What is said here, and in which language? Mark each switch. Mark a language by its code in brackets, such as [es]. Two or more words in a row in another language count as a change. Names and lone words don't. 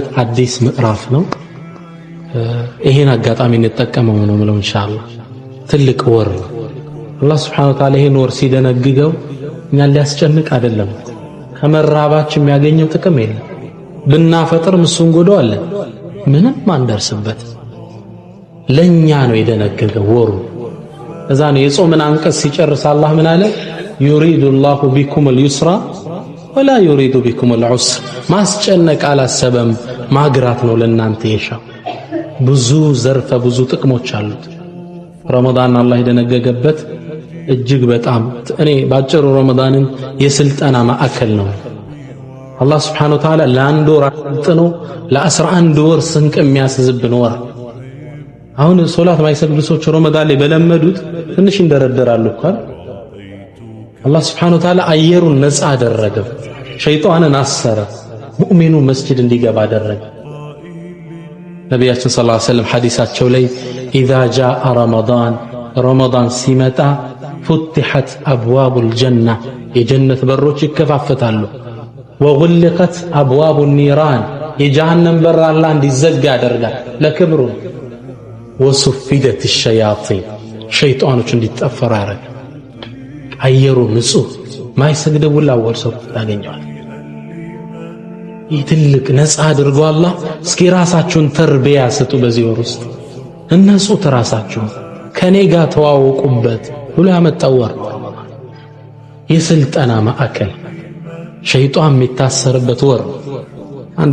[am] አዲስ ምዕራፍ ነው። ይሄን አጋጣሚ እንጠቀመው ነው ማለት ኢንሻአላህ። ትልቅ ወር አላህ [ar] سبحانه وتعالى [am] ይሄን ወር ሲደነግገው እኛን ሊያስጨንቅ አይደለም። ከመራባችን የሚያገኘው ጥቅም የለም። ብናፈጥር እሱን ጎዳዋለን ምንም ማንደርስበት። ለኛ ነው የደነገገው ወሩ። እዛ ነው የጾምን አንቀጽ ሲጨርስ አላህ ምን አለ? [ar] يريد الله بكم اليسر ولا يريد بكم العسر [am] ማስጨነቅ አላሰበም ማግራት ነው ለናንተ የሻው። ብዙ ዘርፈ ብዙ ጥቅሞች አሉት ረመዳን አላህ የደነገገበት እጅግ በጣም። እኔ ባጭሩ ረመዳንን የስልጠና ማዕከል ነው አላህ [ar] سبحانه وتعالى [am] ለአንድ ወር አጥኖ ለ11 ወር ስንቅ የሚያስዝብን ወር። አሁን ሶላት ማይሰግዱ ሰዎች ረመዳን ላይ በለመዱት ትንሽ እንደረደራሉ እኮ አላህ [ar] سبحانه وتعالى [am] አየሩን ነፃ አደረገ፣ ሸይጣንን አሰረ፣ ሙእሚኑ መስጂድ እንዲገባ አደረገ። ነቢያችን [ar] صلى الله عليه [am] ወሰለም ሐዲሳቸው ላይ [ar] إذا جاء رمضان [am] ሲመጣ [ar] فتحت أبواب الجنة [am] የጀነት በሮች ይከፋፈታሉ። [ar] وغلقت أبواب النيران [am] የጀሃነም በር አላህ እንዲዘጋ ያደርጋል ለክብሩ። [ar] وصفدت الشياطين [am] ሸይጣኖች እንዲጠፈሩ ያደርጋል። አየሩ ንጹህ ማይሰግደው ወላወል ሰው ታገኛል። ይትልቅ ነፃ አድርጎ አላህ እስኪ ራሳችሁን ተርቢያ ስጡ በዚህ ወር ውስጥ እነሱት ራሳችሁ ከኔ ጋር ተዋወቁበት ብሎ ያመጣው ወር የስልጠና ማዕከል ሸይጣን የሚታሰርበት ወር። አንድ